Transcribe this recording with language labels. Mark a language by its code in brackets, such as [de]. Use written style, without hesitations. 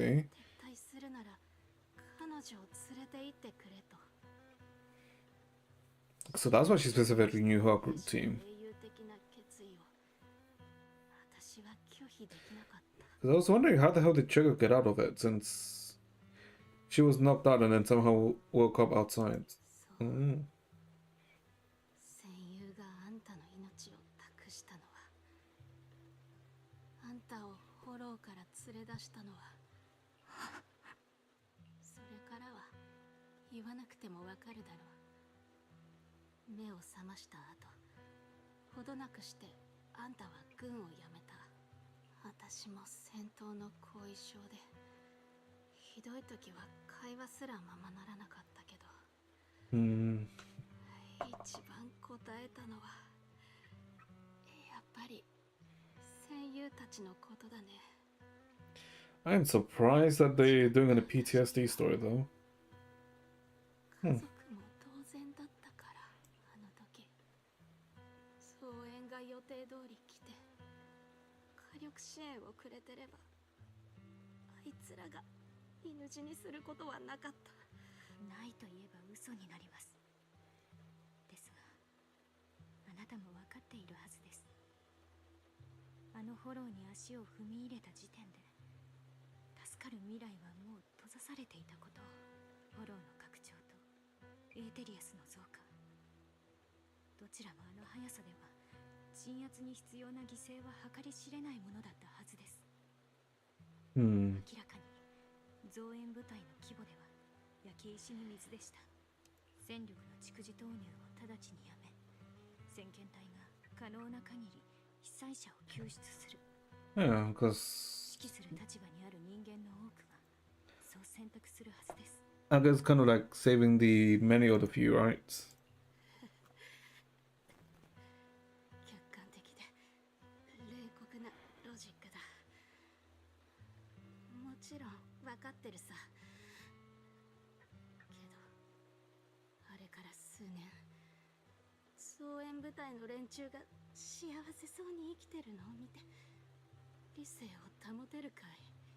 [ja] 撤退するなら彼女を連れて行ってくれと。 [en] So that's why she specifically knew her group team. [ja] 英雄的な決意を私は拒否できなかった。 [en] Because I was wondering how the hell did Trigger get out of it since she was knocked out and then somehow woke up outside. [ja] そう、 Mm. 戦友があんたの命を託したのは、あんたをフォローから連れ出したのは、それからは言わなくてもわかるだろう。目を覚ました後、ほどなくしてあんたは軍を辞めた。私も戦闘の後遺症で、ひどい時は会話すらままならなかったけど、 Mm. 一番答えたのはやっぱり戦友たちのことだね。 [en] I'm surprised that they're doing a PTSD story though. [ja] 家族も当然だったから、あの時総援が予定通り来て火力支援をくれてれば、あいつらが犬死にすることはなかった。ないと言えば嘘になります。ですが、あなたも分かっているはずです。あのフォローに足を踏み入れた時点で、助かる未来はもう閉ざされていたことを。フォローの拡張とエーテリアスの増加、どちらもあの速さでは鎮圧に必要な犠牲は計り知れないものだったはずです。 Hmm. 明らかに増援部隊の規模では焼け石に水でした。戦力の蓄次投入を直ちにやめ、先遣隊が可能な限り被災者を救出する。 [en] Yeah, because [ja] 指揮する立場にある人間の多くがそう選択するはずです。 [en] I guess kind of like saving the many of the few, right? [ja] 客観的で冷酷なロジックだ。もちろん分かってるさ。けどあれから数年、総援部隊の連中が幸せそうに生きてるのを見て理性を保てるかい。